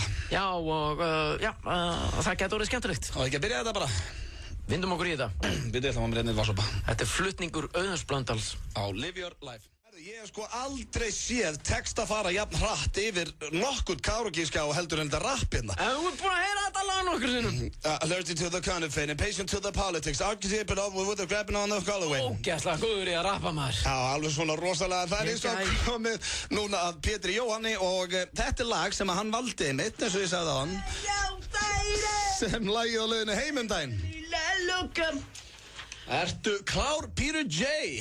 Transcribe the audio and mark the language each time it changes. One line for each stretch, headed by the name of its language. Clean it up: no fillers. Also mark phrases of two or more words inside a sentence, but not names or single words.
Icelandic: Já, og það getur orðið skemmtilegt. Og ekki að byrja þetta bara. Vindum okkur í þetta. Við ætlum að með reynið varsopa. Þetta er flutningur Auðuns Blöndals á Live Your Life. Ég hef sko aldrei séð text að fara jafn hratt yfir nokkurt karaoke-skjá heldur en þetta rapp hérna. Þú ert búin að heyra þetta lag nokkur sinnum.
English: Allergic to the counterfeit, impatient to the politics, archetype it up with the grabbing on the colorway.
Icelandic: Ógeðslega góður í að rappa maður. Já, alveg svona rosalega. Það er eins og komið núna að Pétri Jóhanni og þetta er lag sem að hann valdi mitt, eins og ég sagði á hann. Sem lagið á leiðinu heim daginn. Ertu klár, Peter J?